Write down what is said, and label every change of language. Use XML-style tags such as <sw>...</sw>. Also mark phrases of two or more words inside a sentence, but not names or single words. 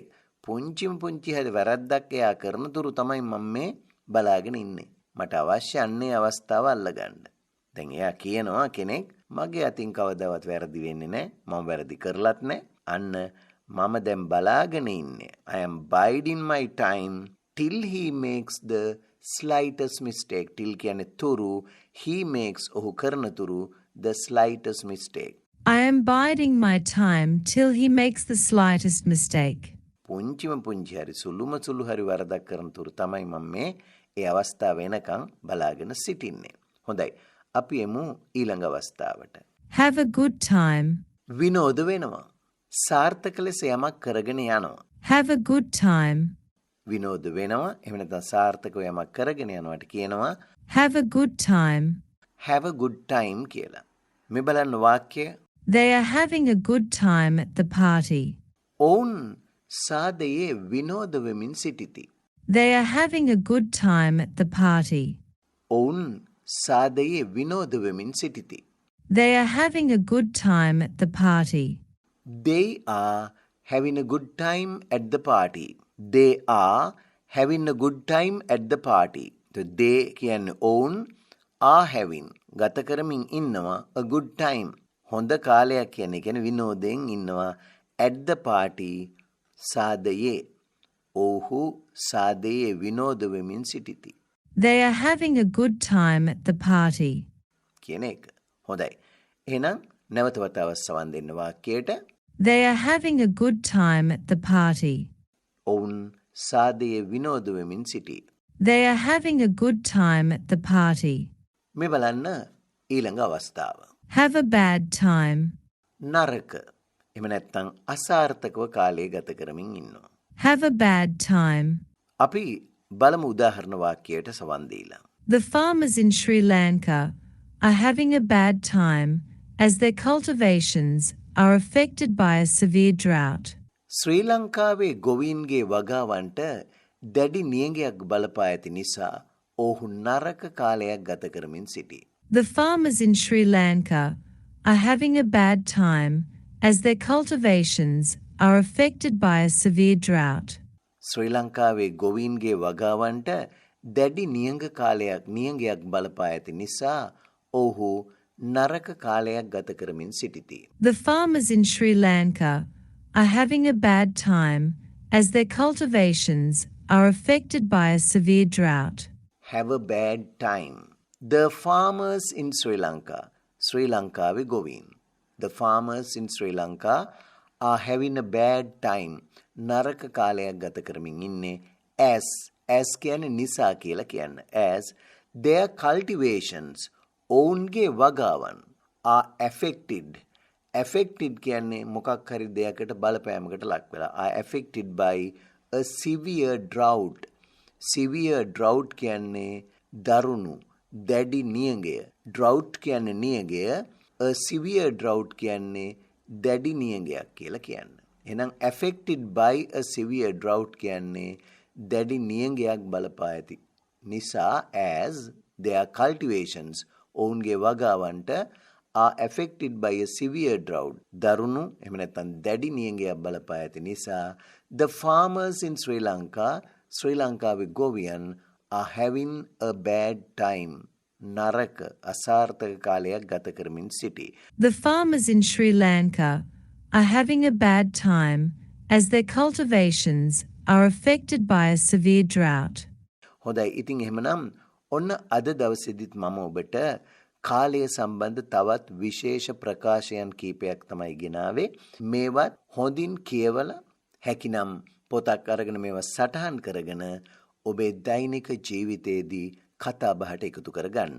<si>පුංචිම පුංචි හරි වැරද්දක් එයා කරනතුරු තමයි මම මේ බලාගෙන ඉන්නේ. මට අවශ්‍ය අන්නේ අවස්ථාව අල්ලගන්න. දැන් එයා කියනවා කෙනෙක් මගේ අතින් කවදාවත් වැරදි වෙන්නේ නැහැ. මම වැරදි කරලත් නැහැ. අන්න මම දැන් බලාගෙන ඉන්නේ.</si> <en>I am biding my time till he makes the slightest mistake.</en> <si>till කියන්නේ තුරු.</si> <en>he makes</en> <si>ඔහු කරනතුරු</si> <en>the slightest mistake. I am biding my time till he makes the slightest mistake.</en> <si>පුංචිම පුංචි හරි සුළුම සුළු හරි වරදක් කරනතුරු තමයි මම මේ ඒ අවස්ථාව වෙනකන් බලාගෙන සිටින්නේ. හොඳයි. අපි එමු ඊළඟ අවස්ථාවට.</si> <en>Have a good time.</en> <si>විනෝද වෙනවා. සාර්ථක ලෙස යමක් කරගෙන යනවා.</si> <en>Have a good time.</en> <si>විනෝද වෙනවා. එහෙම නැත්නම් සාර්ථකව යමක් කරගෙන යනවාට කියනවා</si> <en>Have a good time. have a good time</en> <si>කියලා. මේ බලන්න වාක්‍යය.</si> <en>They are having a good time at the party.</en> <si>ඔවුන් සාදයේ විනෝද වෙමින් සිටිති.</si> <en>They are having a good time at the party.</en> <si>ඔවුන් සාදයේ විනෝද වෙමින් සිටිති.</si> <en>They are having a good time at the party. They are having a good time at the party. They are having a good time at the party. they</en> <si>කියන්නේ ඔවුන්</si> <en>are having</en> <si>ගත කරමින් ඉන්නවා</si> <en>a good time.</en> <si>හොඳ කාලයක් කියන්නේ විනෝදයෙන් ඉන්නවා</si> <en>at the party</en> <si>සාදයේ. ඔහු සාදයේ විනෝද වෙමින් සිටිති.</si> <en>They are having a good time at the party.</en> <si>කියන එක. හොඳයි. එහෙනම් නැවත වතාවක් සවන් දෙන්න වාක්‍යයට.</si> <en>They are having a good time at the party.</en> <si>ඔවුන් සාදයේ විනෝද වෙමින් සිටී.</si> <en>They are having a good time at the party.</en> <si>මේ බලන්න ඊළඟ අවස්ථාව.</si> <en>Have a bad time.</en> <si>නරක. එහෙම නැත්නම් අසාර්ථකව කාලය ගත කරමින් ඉන්නවා.</si> <en>Have a bad time.</en> <si>අපි බලමු උදාහරණ වාක්‍යයට සවන් දීලා.</si> <en>The farmers in Sri Lanka are having a bad time as their cultivations are affected by a severe drought.</en> <si>ශ්‍රී ලංකාවේ ගොවීන්ගේ වගාවන්ට දැඩි නියඟයක් බලපා ඇති නිසා ඔහු නරක කාලයක් ගත කරමින් සිටී.</si> <en>The farmers in Sri Lanka are having a bad time as their cultivations are affected by a severe drought.</en> <si>ශ්‍රී ලංකාවේ ගොවීන්ගේ වගාවන්ට දැඩි නියඟයක් බලපා ඇති නිසා ඔහු නරක කාලයක් ගත කරමින් සිටිති.</si> <en>The farmers in Sri Lanka are having a bad time as their cultivations are affected by a severe drought. Have a bad time. The farmers in Sri Lanka.</en> <si>Sri Lankaවේ ගොවීන්.</si> <en>The farmers in Sri Lanka are having a bad time.</en> <si>නරක කාලයක් ගත කරමින් ඉන්නේ as කියන්නේ නිසා කියලා කියන්න.</si> <en>As their cultivations</en> <si>ඔවුන්ගේ වගාවන්</si> <en>are affected.</en> <si>Affected කියන්නේ මොකක් හරි දෙයකට බලපෑමකට ලක් වෙලා.</si> <en>Are affected by a severe drought. Severe drought</en> <si>කියන්නේ දරුණු දැඩි නියඟය. Drought කියන්නේ නියඟය.</si> <en>A severe drought</en> <si>කියන්නේ දැඩි නියඟයක් කියලා කියන්න. එහෙනම්</si> <en>affected by a severe drought</en> <si>කියන්නේ දැඩි නියඟයක් බලපා ඇති නිසා</si> <en>as their cultivations</en> <si>ඔවුන්ගේ වගාවන්ට</si> <en>are affected by a severe drought</en> <si>දරුණු එහෙම නැත්නම් දැඩි නියඟයක් බලපා ඇති නිසා</si> <en>the farmers in Sri Lanka</en> <si>ශ්‍රී ලංකාවේ ගොවියන්</si> <en>are having a bad time</en> <si>නරක අසාර්ථක කාලයක් ගත කරමින් සිටී.</si> <en>The farmers in Sri Lanka are having a bad time as their cultivations are affected by a severe drought.</en> <si>හොඳයි. ඉතින් එහෙමනම් ඔන්න අද දවසේදීත් මම ඔබට කාලය සම්බන්ධ තවත් විශේෂ ප්‍රකාශයන් කීපයක් තමයි ගෙනාවේ. මේවත් හොඳින් කියවලා හැකිනම් පොතක් අරගෙන මේවා සටහන් කරගෙන ඔබේ දෛනික ජීවිතයේදී කතා බහට එකතු කරගන්න.</si>